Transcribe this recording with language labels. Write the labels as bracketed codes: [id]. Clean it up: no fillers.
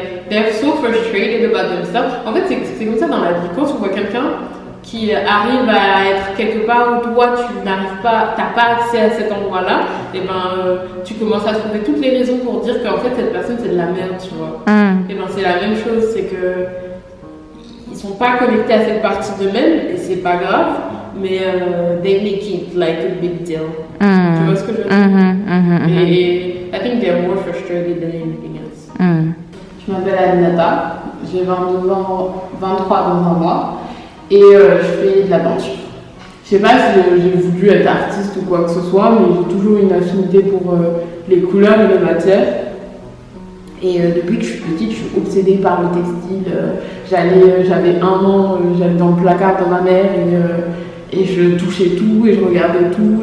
[en] They're so frustrated about themselves. [fr] En fait, c'est comme ça dans la vie. Quand tu vois quelqu'un qui arrive à être quelque part où toi tu n'arrives pas, t'as pas accès à cet endroit-là, et tu commences à trouver toutes les raisons pour dire qu'en fait cette personne c'est de la merde, tu vois. Et c'est la même chose, c'est que ils sont pas connectés à cette partie d'eux-mêmes et c'est pas grave, mais [en] they make it like a big deal. [fr] Tu vois ce que je veux dire? [en] Et I think they're more frustrated than anything else. [fr] Je m'appelle Aminata, j'ai 22 ans, 23 dans un mois. Et je fais de la peinture. Je sais pas si j'ai voulu être artiste ou quoi que ce soit, mais j'ai toujours une affinité pour les couleurs et les matières. Et depuis que je suis petite, je suis obsédée par le textile. J'avais 1 an, j'allais dans le placard de ma mère et je touchais tout et je regardais tout.